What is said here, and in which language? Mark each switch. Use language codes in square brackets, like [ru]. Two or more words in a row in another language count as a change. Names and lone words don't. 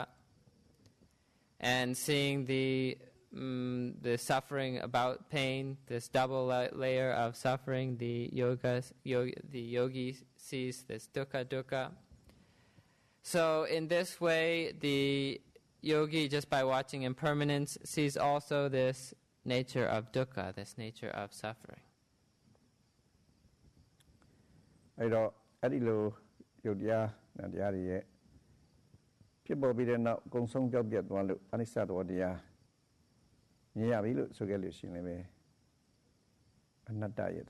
[en] And seeing the suffering about pain, this double layer of suffering, the yogi sees this dukkha dukkha. So in this way, the yogi, just by watching impermanence, sees also this nature of dukkha, this nature of suffering. [my] အဲ့တော့အဲ့ဒီလိုယုတ်တရားနဲ့တရားတွေရဲ့ဖြစ်ပေါ်ပြီးတဲ့နောက်အကုန်ဆုံးပြောက်ပြတ်သွားလို့အနိစ္စသဘောတရားမြင်ရပြီလို့ဆိုခဲ့လို့ရှိရင်လည်းအနတ္တရဲ့သ